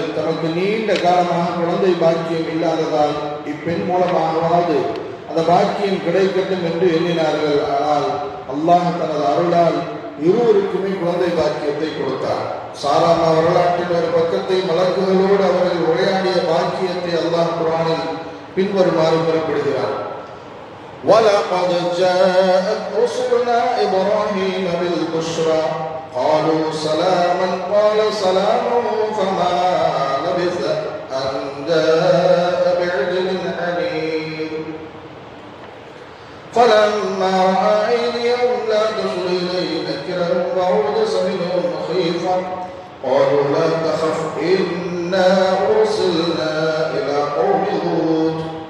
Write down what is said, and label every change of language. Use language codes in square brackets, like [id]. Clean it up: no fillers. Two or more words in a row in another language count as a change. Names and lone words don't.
[ta] தமக்கு நீண்ட காலமாக குழந்தை பாக்கியம் இல்லாததால் இப்பெண் மூலமாகவாது அந்த பாக்கியம் கிடைக்கட்டும் என்று எண்ணினார்கள். ஆனால் அல்லாஹ் தனது அருளால் இருவருக்குமே குழந்தை பாக்கியத்தை கொடுத்தார். சாராமா வரலாற்றின் ஒரு பக்கத்தை மலக்குகளோடு அவர்கள் உரையாடிய பாக்கியத்தை அல்லாஹ் குர்ஆனில் பின்வருமாறு குறிப்பிடுகிறார். [ar] وَلَقَدْ جَاءَتْ رُسُلُنَا إِبْرَاهِيمَ بِالْبُشْرَى قَالُوا سَلَامًا قَالَ سَلَامٌ فَمَا لَبِثَ أَنْ جَاءَ بِعِجْلٍ حَنِيذٍ فَلَمَّا رَأَى أَيْدِيَهُمْ لَا تَصِلُ إِلَيْهِ نَكِرَهُمْ وَأَوْجَسَ مِنْهُمْ خِيفَةً قَالُوا لَا تَخَفْ إِنَّا أُرْسِلْنَا إِلَى قَوْمِ لُوطٍ